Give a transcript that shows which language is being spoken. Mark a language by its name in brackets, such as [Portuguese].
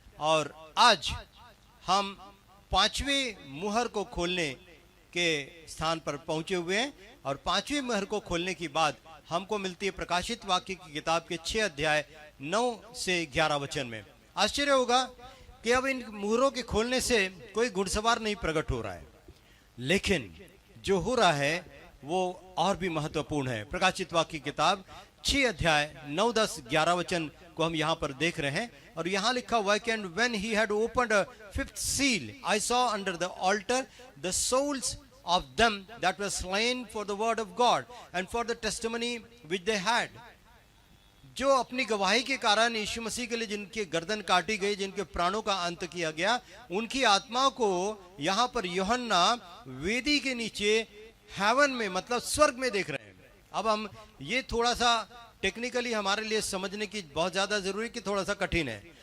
[Hindi] और आज हम 5वें मुहर को खोलने के स्थान पर पहुंचे हुए हैं और 5वें मुहर को खोलने की बाद हमको मिलती है प्रकाशित वाक्य की किताब के 6 अध्याय 9 से 11 वचन में। आश्चर्य होगा कि अब इन मुहरों के खोलने से कोई घुड़सवार नहीं प्रकट हो रहा है, लेकिन जो हो रहा है वो और भी महत्वपूर्ण है। प्रकाशित वाक्य की किताब 6 अध्याय 9, 10, 11 वचन को हम यहाँ पर देख रहे हैं। और यहाँ लिखा हुआ है कि [English] And when he had opened a 5th seal I saw under the altar the souls of them that were slain for the word of God and for the testimony which they had। [Hindi] जो अपनी गवाही के कारण यीशु मसीह के लिए जिनके गर्दन काटी गई, जिनके प्राणों का अंत किया गया, उनकी आत्माओं को यहाँ पर यूहन्ना वेदी के नीचे हेवन में, मतलब स्वर्ग में देख रहे हैं। अब हम ये थोड़ा सा टेक्निकली हमारे लिए समझने की बहुत ज्यादा जरूरी, कि थोड़ा सा कठिन है।